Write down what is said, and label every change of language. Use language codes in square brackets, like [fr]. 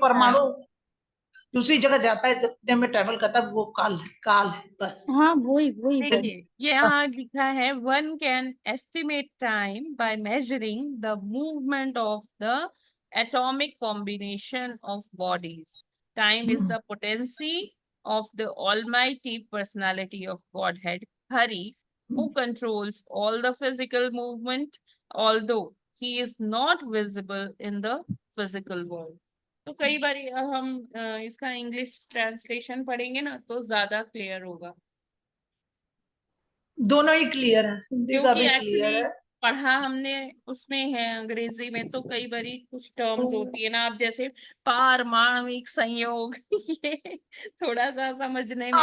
[hi] परमाणु दूसरी जगह जाता है तो इतने में ट्रेवल करता है, वो काल है बस। हाँ, वही वही वही। देखिए यहाँ लिखा है, [en] One can estimate time by measuring the movement of the atomic combination of bodies. Time is the potency of the almighty personality of Godhead Hari, who controls all the physical movement, although he is not visible in the physical world. [hi] तो कई बार हम इसका English translation पढ़ेंगे ना, तो ज्यादा clear होगा, दोनों ही क्लियर है, हिंदी का क्योंकि भी क्लियर एक्चुअली है। पढ़ा हमने उसमें है अंग्रेजी में, तो कई बारी कुछ टर्म्स होती है ना, आप जैसे पारमाणविक संयोग ये थोड़ा सा समझने में